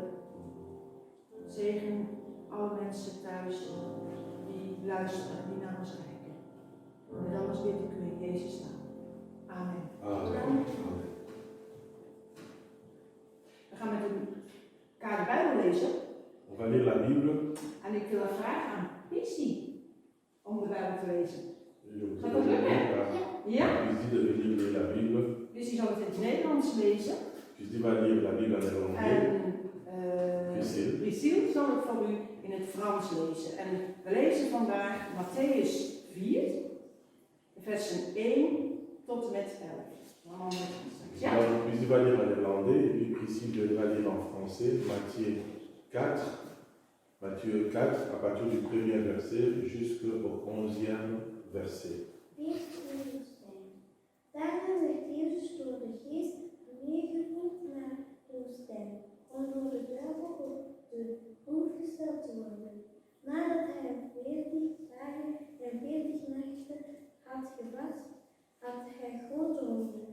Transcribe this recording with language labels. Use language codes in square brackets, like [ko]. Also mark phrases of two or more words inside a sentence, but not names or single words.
[nl] Zegen alle mensen thuis die luisteren en die naar ons kijken. En alles bid ik u in Jezus' naam. Amen. Amen. We gaan met elkaar de Bijbel lezen. [fr] On va lire la Bible. [nl] En ik wil vragen aan Pisty om de Bijbel te lezen. [fr] Je vous [nl] Gaat dat lukken? Ja? [fr] Pisty de venir lire la Bible. [nl] Pisty zal het in het Nederlands lezen. [fr] Pisty va lire la Bible en néerlandais. [nl] En Priscille zal het voor u in het Frans lezen. En we lezen vandaag Matthäus 4, versen 1 tot en met 11. Allemaal met ja? [fr] Alors, Pisty va lire en néerlandais et puis Priscille va lire en français Matthieu 4 à partir du premier verset jusqu'au 11e verset. [nl] Daarna werd Jezus door de geest meegevoerd naar de woestijn, om door de duivel op de proef gesteld te worden. Nadat hij 40 dagen en 40 nachten had gevast, had hij grote honger.